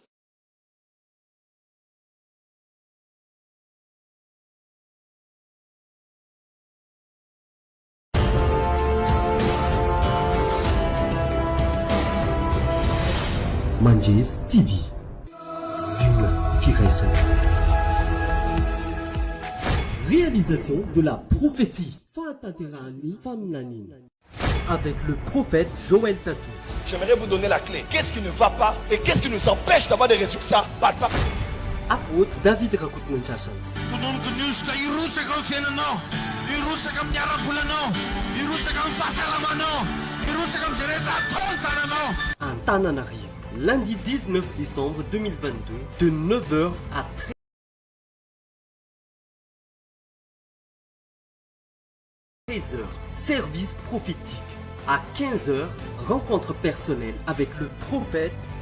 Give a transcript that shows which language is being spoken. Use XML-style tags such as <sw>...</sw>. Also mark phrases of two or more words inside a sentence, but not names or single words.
<mg>Manjes TV, Zina Firaisana.</mg> <fr>Réalisation de la prophétie Fataterani Famnanin avec le prophète Joël Tatou. J'aimerais vous donner la clé. Qu'est-ce qui ne va pas et qu'est-ce qui nous empêche d'avoir des résultats? Apôtre David Rakut Munchasan.</fr> <mg>Tunoniko news ta irotsaka amin'ny fiainanao, irotsaka amin'ny ara-bolanao, irotsaka amin'ny fahasalamanao, irotsaka amin'ny zay rehetra ataony tananao.</mg> <fr>Antananarivo, lundi 19 décembre 2022, de 9h à 13h, service prophétique. À 15h, rencontre personnelle avec le prophète.</fr>